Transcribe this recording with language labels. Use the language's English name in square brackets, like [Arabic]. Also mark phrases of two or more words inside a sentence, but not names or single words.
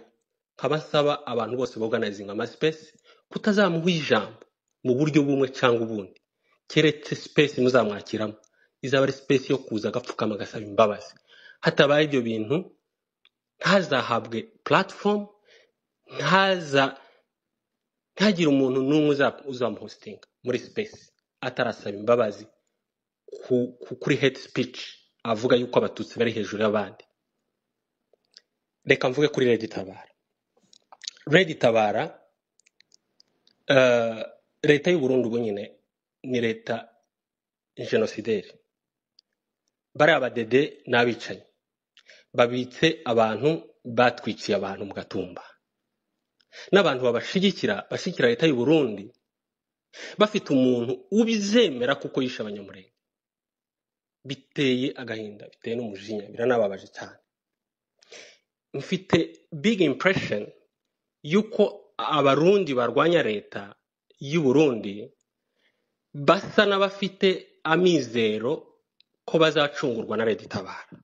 [Kinyarwanda] Nkabasaba abantu bose organizing ama space kutazamuha ijambo mu buryo bumwe cyangwa ubundi, keretse space muzamwakiramo izaba ari space yo kuza agapfukama agasaba imbabazi. Hatabaye ibyo bintu ntazahabwe platform, ntagire umuntu n'umwe uzamuhostinga muri space atarasaba imbabazi kuri [English] hate speech [Kinyarwanda] avuga yuko abatutsi bari hejuru y'abandi. Reka mvuge kuri Red Tabara. Red Tabara leta y'u Burundi ubu nyine ni leta genocidaire. Bari abadede n'abicanyi babitse abantu batwiciye abantu mu Gatumba. N'abantu babashigikira leta y'u Burundi bafite umuntu ubizemera kuko yishe abanyamurenge. Biteye agahinda, biteye n'umujinya, biranababaje cyane. Mfite [English] big impression [Kinyarwanda] yuko abarundi barwanya leta y'u Burundi basa n'abafite amizero ko bazacungurwa na Red Tabara.